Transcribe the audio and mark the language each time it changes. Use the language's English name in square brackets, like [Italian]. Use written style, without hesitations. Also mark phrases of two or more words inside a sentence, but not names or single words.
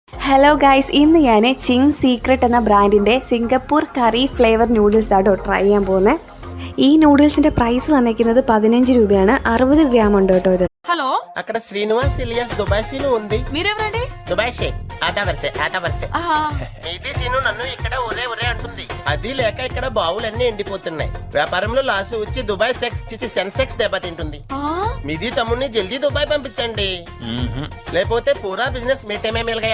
[Malayalam] ഹലോ ഗൈസ്, ഇന്ന് ഞാൻ ചിങ് സീക്രട്ട് എന്ന ബ്രാൻഡിൻ്റെ സിംഗപ്പൂർ കറി ഫ്ലേവർ നൂഡിൽസ് ആട്ടോ ട്രൈ ചെയ്യാൻ പോകുന്നത്. ഈ നൂഡിൽസിൻ്റെ പ്രൈസ് വന്നിരിക്കുന്നത് 15 രൂപയാണ്. 60 ഗ്രാം ഉണ്ട് കേട്ടോ ഇത്. [Telugu] హలో అక్కడ శ్రీనివాస్ ఇలియాస్ దుబాయ్ సీను ఉంది. మీరెవరండి? దుబాయ్ షేక్ ఆదా వరుసే ఇది సీను నన్ను ఇక్కడ ఒరే అంటుంది. అది లేక ఇక్కడ బావులన్నీ ఎండిపోతున్నాయి. వ్యాపారంలో లాస్ వచ్చి దుబాయ్ సెన్సెక్స్ దెబ్బతింటుంది. మీది తమ్ముడిని జల్దీ దుబాయ్ పంపించండి, లేకపోతే [Hindi] पूरा बिज़नेस मिट्टीमें मिलगया.